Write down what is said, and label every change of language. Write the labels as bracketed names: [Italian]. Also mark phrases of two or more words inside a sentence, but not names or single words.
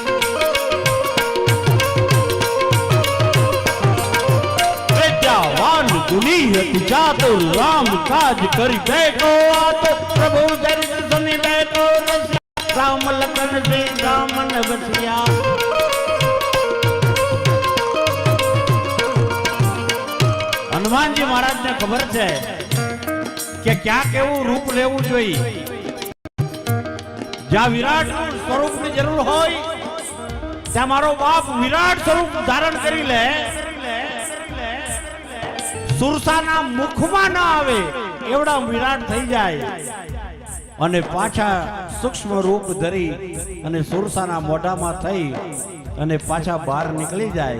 [Awadhi] विद्यावान गुणी अति चातुर, राम काज करिबे को आतुर। प्रभु चरित सुनिबे को रसिया, राम लखन से रामन बसिया। [Gujarati] હનુમાનજી મહારાજને ખબર છે કે ક્યાં કેવું રૂપ લેવું જોઈએ। જ્યાં વિરાટ સ્વરૂપની જરૂર હોય ત્યાં મારો બાપ વિરાટ સ્વરૂપ ધારણ કરી લે, સુરસાના મુખમાં ન આવે એવડા વિરાટ થઈ જાય અને પાછા સૂક્ષ્મ રૂપ ધરી અને સુરસાના મોઢામાં થઈ અને પાછા બહાર નીકળી જાય।